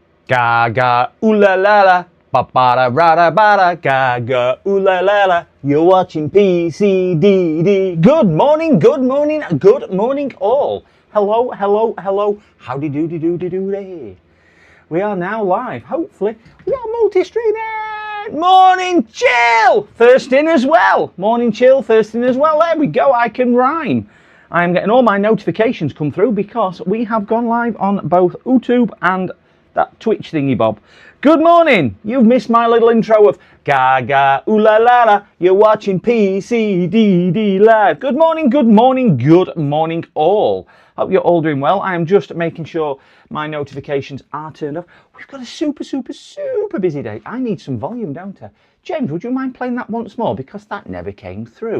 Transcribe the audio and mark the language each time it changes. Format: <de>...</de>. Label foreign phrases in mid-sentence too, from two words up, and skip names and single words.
<en>Gaga, ooh la la la, ba ba da ra da ba da, gaga, ooh la la la. You're watching PCDD. Good morning, good morning, good morning all. Hello, hello, hello. Howdy doody doody doody. We are now live. Hopefully, we are multi-streaming. Morning chill, first in as well. Morning chill, first in as well. There we go. I can rhyme. I am getting all my notifications come through because we have gone live on both YouTube and that Twitch thingy bob. Good morning. You've missed my little intro of Gaga, ooh la la la. You're watching PCDD live. Good morning, good morning, good morning all. Hope you're all doing well. I am just making sure my notifications are turned off. We've got a super busy day. I need some volume, don't I? James, would you mind playing that once more? Because that never came through.</en>